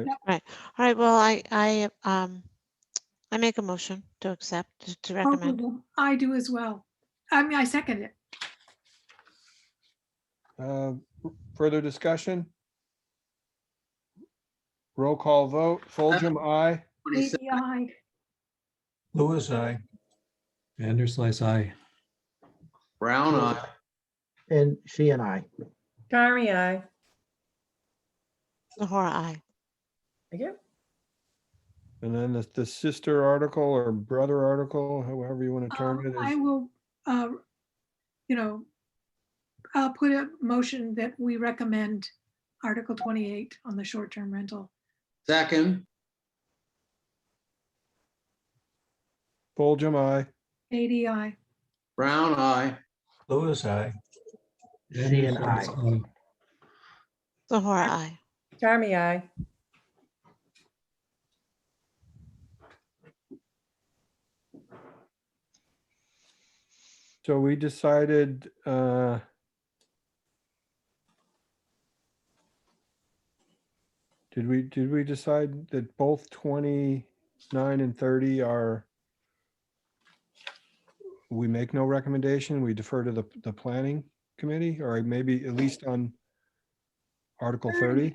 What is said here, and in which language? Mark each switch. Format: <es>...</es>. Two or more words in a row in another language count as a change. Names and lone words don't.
<en>All right, well, I make a motion to accept, to both of recommend. them. I do as well. I mean, I second it. Further discussion? Roll call vote. Fulgham, aye. ADI. Louis, I. Vanderslice, aye. Brown eye. And she and I. Kari, aye. Zahora, aye. Thank you. And then the sister article or brother article, however you want to term it, I is will, you know, I'll put a motion that we recommend Article 28 on the short-term rental. Second, Fulgham, aye. ADI. Brown eye. Louis, I. She and I. Vanderslice, aye. Zahora, aye. Kari, aye. So we decided, did we decide that both 29 and 30 are, we make no recommendation, we defer to the planning committee, or maybe at least on Article 30?</en>